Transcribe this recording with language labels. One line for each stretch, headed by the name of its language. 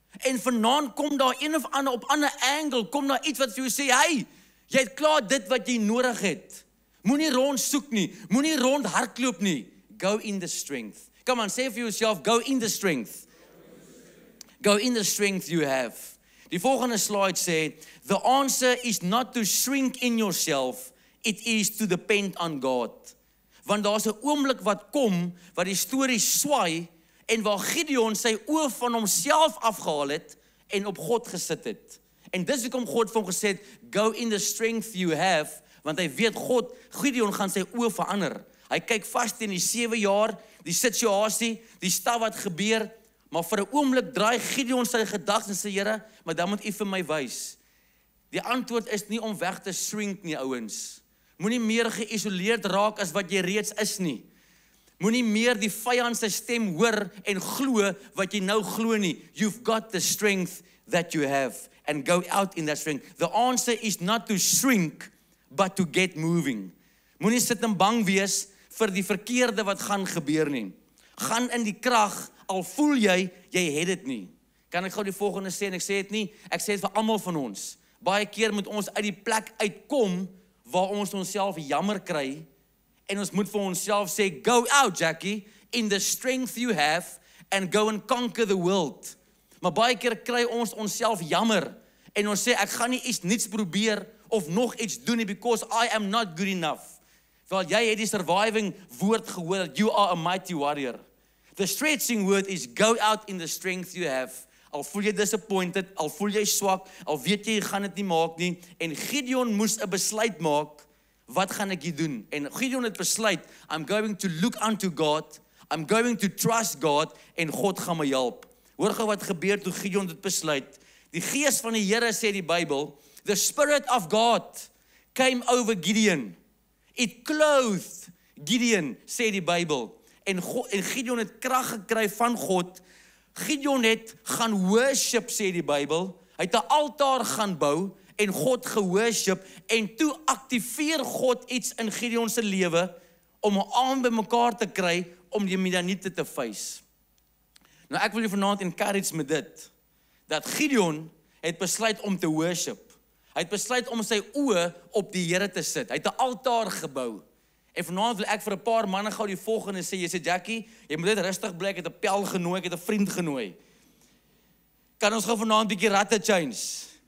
Afrikaans: En vanaand kom daar een of ander op ander angle, kom daar iets wat vir jou sê, hey, jy het klaar dit wat jy nodig het. Moenie rond soek nie, moenie rond hardloop nie.
English: Go in the strength. Come on, say for yourself, go in the strength. Go in the strength you have.
Afrikaans: Die volgende slide sê,
English: the answer is not to shrink in yourself, it is to depend on God.
Afrikaans: Want daar's 'n oomblik wat kom, wat die storie swaai, en waar Gideon sy oë van homself afgehaal het, en op God gesit het. En dis hoekom God vir hom gesê het,
English: go in the strength you have,
Afrikaans: want hy weet Gideon gaan sy oë verander. Hy kyk vas teen die 7 jaar, die situasie, die stap wat gebeur, maar vir 'n oomblik draai Gideon sy gedagtes en sê, Here, maar dan moet U vir my wys. Die antwoord is nie om weg te shrink nie, ouens. Moenie meer geïsoleerd raak as wat jy reeds is nie. Moenie meer die vyand se stem hoor en glo wat jy nou glo nie.
English: You've got the strength that you have and go out in that strength. The answer is not to shrink, but to get moving.
Afrikaans: Moenie sit en bang wees vir die verkeerde wat gaan gebeur nie. Gaan in die krag, al voel jy het dit nie. Kan ek gou die volgende sê, en ek sê dit nie, ek sê dit vir almal van ons. Baie keer moet ons uit die plek uitkom waar ons onsself jammer kry en ons moet vir onsself sê,
English: go out, Jackie, in the strength you have and go and conquer the world.
Afrikaans: Maar baie keer kry ons onsself jammer en ons sê, ek gaan nie iets niets probeer of nog iets doen nie
English: because I am not good enough.
Afrikaans: Wel, jy het die surviving woord gehoor,
English: you are a mighty warrior. The stretching word is go out in the strength you have.
Afrikaans: Al voel jy disappointed, al voel jy swak, al weet jy gaan dit nie maak nie. En Gideon moes 'n besluit maak, wat gaan ek hier doen? En Gideon het besluit,
English: I'm going to look unto God, I'm going to trust God,
Afrikaans: en God gaan my help. Hoor gou wat gebeur toe Gideon dit besluit. Die gees van die Here sê die Bybel,
English: the Spirit of God came over Gideon. It clothed Gideon,
Afrikaans: sê die Bybel. En Gideon het krag gekry van God. Gideon het gaan worship, sê die Bybel. Hy het 'n altaar gaan bou en God geworship en toe aktiveer God iets in Gideon se lewe om 'n arm bymekaar te kry om die Midianiete te face. Nou ek wil julle vanaand encourage met dit, dat Gideon het besluit om te worship. Hy het besluit om sy oë op die Here te sit. Hy het 'n altaar gebou. En vanaand wil ek vir 'n paar manne gou die volgende sê, jy sê Jackie, jy moet net rustig bly, ek het 'n pel genooi, ek het 'n vriend genooi. Kan ons gou vanaand 'n bietjie ratte change?